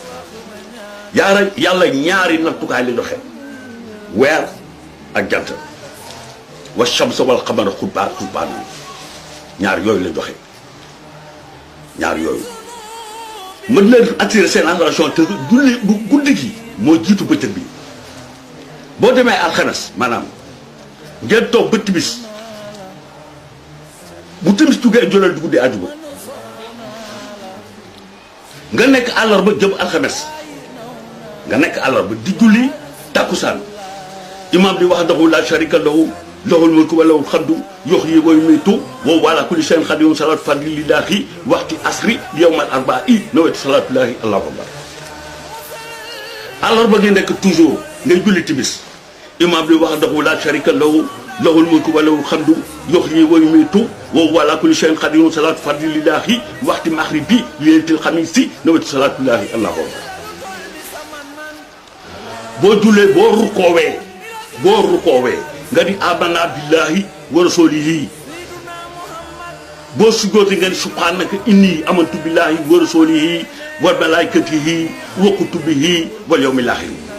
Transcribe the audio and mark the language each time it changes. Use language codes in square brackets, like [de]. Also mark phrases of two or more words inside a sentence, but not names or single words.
[wo] yàlla ñaari nattukaay li doxe weer ak jant [ar] والشمس والقمر [wo] xutbaan ñaar yooyu la doxe ñaar yooyu mën leen attirer seen attention te guddi gi moo jiitu bëccëg bi boo demee alxames maanaam ngeen toog ba timis bu timis tuggee jolal di guddi àjjuma nga nekk àllarba jëm alxames nga nekk àllarba di julli takkusaan imam bi wax dahu [ar] لا شريك له له الملك وله الحمد يحيي ويميت وهو على كل شيء قدير صلاة فضل لله وقت العصر يوم الأربعاء نويت صلاة الله الله أكبر [wo] àllarba nga nekk toujours ngay julli timis imam bi wax dahu [ar] لا شريك له له الملك وله الحمد يحيي ويميت وهو على كل شيء قدير صلاة فضل لله وقت المغرب ليلة الخميس نويت صلاة الله الله أكبر [wo] boo jullee boo rukoowee nga di [ar] آمنا بالله ورسوله [wo] boo sujjootee nga di [ar] سبحانك إني آمنت بالله ورسوله وملائكته وكتبه واليوم الآخر